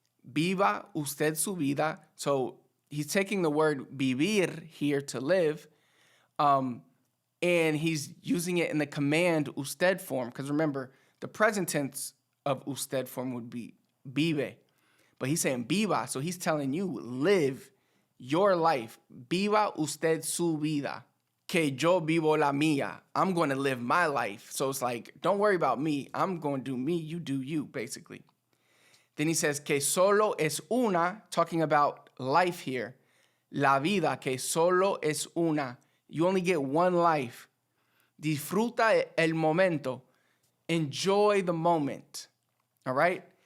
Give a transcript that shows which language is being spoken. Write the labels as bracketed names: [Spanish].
[Spanish] Viva usted su vida. [English] So he's taking the word vivir here, to live, and he's using it in the command usted form, because remember, the present tense of usted form would be vive, but he's saying viva, so he's telling you, live your life. [Spanish] Viva usted su vida, que yo vivo la mía. [English] I'm going to live my life. So it's like, don't worry about me. I'm going to do me, you do you, basically. Then he says, [Spanish] que solo es una, [English] talking about life here. [Spanish] La vida, que solo es una. [English] You only get one life. [Spanish] Disfruta el momento. [English] Enjoy the moment, all right?